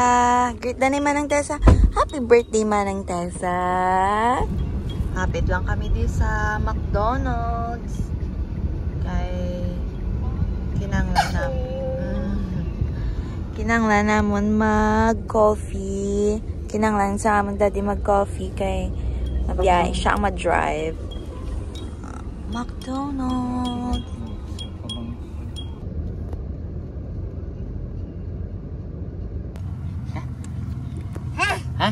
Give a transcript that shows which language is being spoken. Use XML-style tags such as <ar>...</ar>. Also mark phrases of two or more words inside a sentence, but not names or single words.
<hil>Greet na ni Manang Tessa.</hil> <en>Happy birthday,</en> <hil>Manang Tessa! Hapit lang kami di sa McDonald's. Kay kinanglan namon mag-coffee. Kinanglan sa amon daddy mag-coffee kay mabiyahe siya ang mag-drive. McDonald's. Ha?</hil>